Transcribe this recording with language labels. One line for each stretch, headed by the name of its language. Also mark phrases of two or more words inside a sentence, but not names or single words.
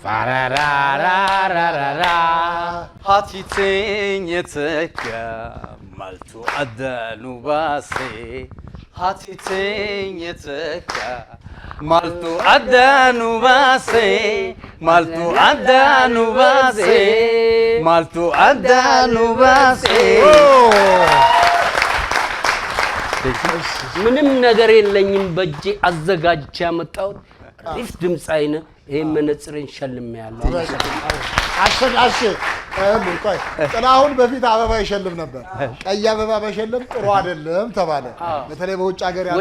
Oromo: Haati teenya takka maaltu adda nu baasee. Haati teenya takka maaltu adda nu baasee. Maaltu adda nu baasee. Maaltu adda nu baasee.
Amharic: ምንም ነገር የለኝም በእጄ አዘጋጅቼ ያመጣሁት አሪፍ ድምጻይ ነህ። ይሄን መነጽሬን ሸልሜያለሁ። አሸናሽ ቆይ ጥላሁን በፊት አበባ ይሸልም ነበር። ቀይ አበባ መሸለም ጥሩ አይደለም ተባለ። በተለይ በውጭ ሀገር ያሉ